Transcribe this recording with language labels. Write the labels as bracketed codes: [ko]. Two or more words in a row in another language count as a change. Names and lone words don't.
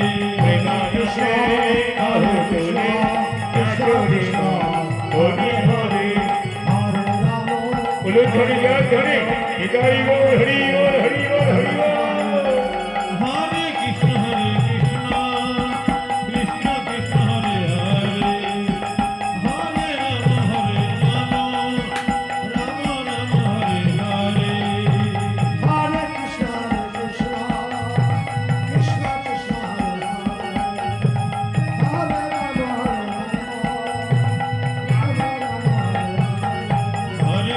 [bn] ধরে যা ধরে হরি বল, হরি বল, হরি বল, হরি বল। [sa] হরে কৃষ্ণ কৃষ্ণ কৃষ্ণ হরে হরে হরে রাম রাম রাম হরে হরে हरे कृष्ण कृष्ण कृष्ण कृष्ण हरे हरे हरे राम हरे राम हरे राम.